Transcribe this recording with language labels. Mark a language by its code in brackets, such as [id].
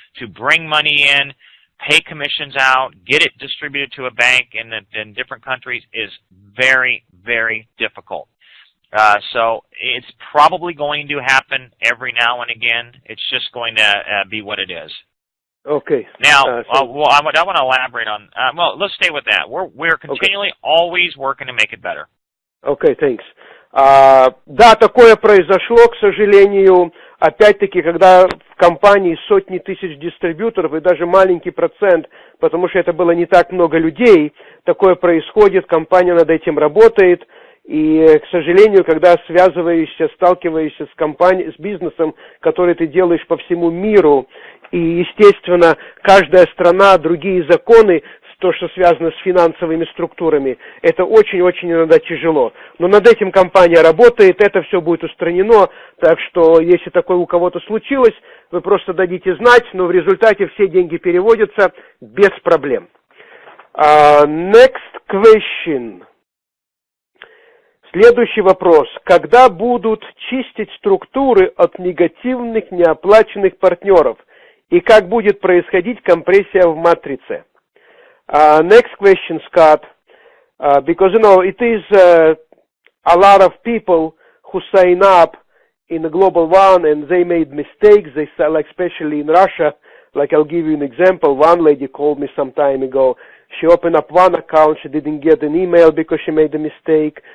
[en] To bring money in, pay commissions out, get it distributed to a bank in different countries is very, very difficult. So it's probably going to happen every now and again. It's just going to be what it is. Okay. Now, I want to elaborate on. Well, let's stay with that. We're continually always working to make it better. Okay, thanks. [ru] Да, такое произошло, к сожалению, опять-таки, когда в компании сотни тысяч дистрибьюторов и даже маленький процент, потому что это было не так много людей, такое происходит, компания над этим работает, и, к сожалению, когда сталкиваешься с бизнесом, который ты делаешь по всему миру, и, естественно, каждая страна, другие законы, то, что связано с финансовыми структурами, это очень-очень иногда тяжело. Но над этим компания работает, это все будет устранено, так что, если такое у кого-то случилось, вы просто дадите знать, но в результате все деньги переводятся без проблем. [en] Next question. [ru] Следующий вопрос. Когда будут чистить структуры от негативных неоплаченных партнеров? И как будет происходить компрессия в матрице? [en] Next question, Scott. Because, it is a lot of people who sign up in the GlobalOne and they made mistakes. They like, especially in Russia, like I'll give you an example. One lady called me some time ago. She opened up one account. She didn't get an email because she made a mistake.